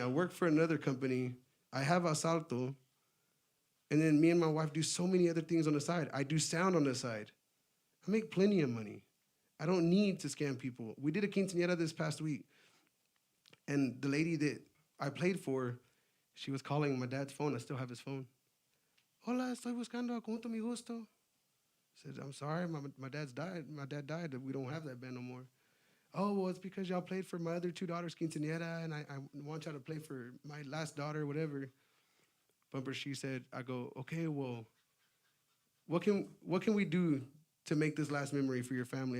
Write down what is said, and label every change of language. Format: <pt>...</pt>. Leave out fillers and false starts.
<en>I work for another company. I have Asalto. And then me and my wife do so many other things on the side. I do sound on the side. I make plenty of money. I don't need to scam people. We did a quinceañera this past week. And the lady that I played for, she was calling my dad's phone. I still have his phone.</en> <es>Hola, estoy buscando a Conjunto Mi Gusto.</es> <en>I said, I'm sorry, my dad's died. My dad died. We don't have that band no more. Oh, well, it's because y'all played for my other 2 daughters' quinceañera, and I want y'all to play for my last daughter, whatever. Bumper, she said, I go, okay, well, what can we do to make this last memory for your family?</en>